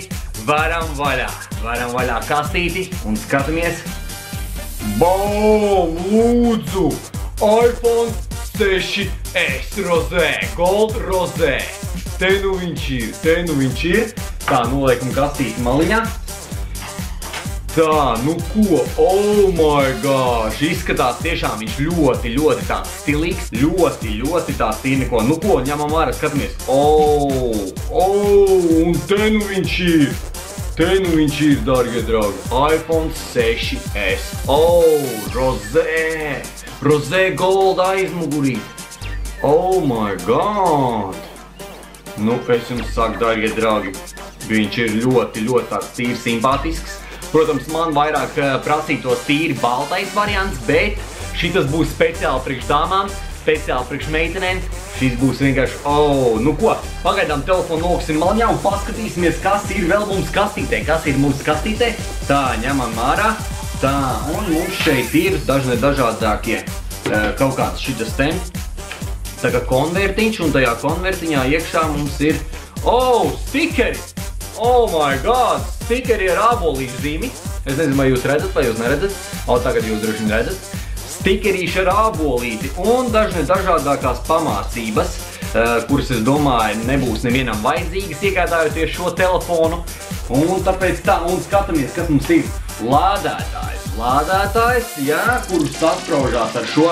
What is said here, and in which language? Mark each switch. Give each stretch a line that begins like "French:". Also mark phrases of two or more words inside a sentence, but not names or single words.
Latvian: Varam vaļā kastīti un skatāmies. Bau, lūdzu! iPhone 6S Rosé, Gold Rosé. Te nu viņš ir. Tā, noliekam kastīti maliņā. Tā, nu ko,
English: oh my gosh,
Latvian: izskatās tiešām viņš ļoti tāds stilīgs, ļoti tāds tīniko. Nu ko, ņemam vārā, skatāmies. Un te nu viņš ir, dārgie draugi, iPhone 6S. Rosé Gold aizmugurīt.
English: Oh my god.
Latvian: Nu, es jums saku, dārgie draugi, viņš ir ļoti tāds tīri simpātisks. Protams, man vairāk prasītos tīri baltais variants, bet šitas būs speciāli priekš dāmām, speciāli priekš meitenēm. Šis būs vienkārši, nu ko, pagaidām telefonu noksim maliņā un paskatīsimies, kas ir vēl mums kastītē. Tā, ņemam ārā. Tā, un mums šeit ir dažādākie kaut kāds šitas te. Tā kā konvertiņš, un tajā konvertiņā iekšā mums ir, stikeri!
English: Oh my god,
Latvian: stikeri ar ābolīšu zīmi. Es nezinu, vai jūs redzat, vai jūs neredzat. Tagad jūs droši vien redzat. Stikerīši ar ābolīti un dažādākās pamācības, kuras, es domāju, nebūs nevienam vajadzīgas iegādājoties šo telefonu. Un tāpēc tā, un skatāmies, kas mums ir lādētājs, jā, kurus saspraužās ar šo.